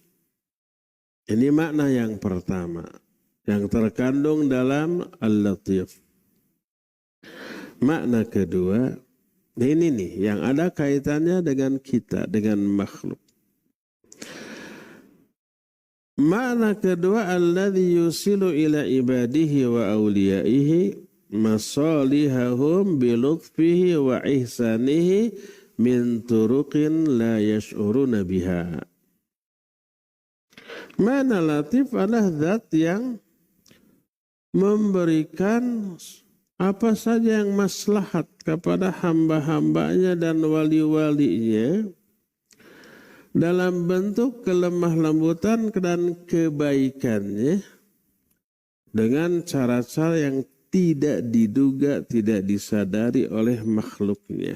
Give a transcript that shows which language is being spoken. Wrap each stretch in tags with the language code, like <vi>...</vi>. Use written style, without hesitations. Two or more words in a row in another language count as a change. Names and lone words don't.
<id>Ini makna yang pertama, yang terkandung dalam al-latif. Makna kedua, ini nih yang ada kaitannya dengan kita, dengan makhluk. Makna kedua,</id> <ar>الذي يوصل إلى عباده وأوليائه مصالحهم بلطفه وإحسانه من طرق لا يشعرون بها.</ar> <id>Makna latif adalah zat yang memberikan apa saja yang maslahat kepada hamba-hambanya dan wali-walinya dalam bentuk kelemah lembutan dan kebaikannya dengan cara-cara yang tidak diduga, tidak disadari oleh makhluknya.</id>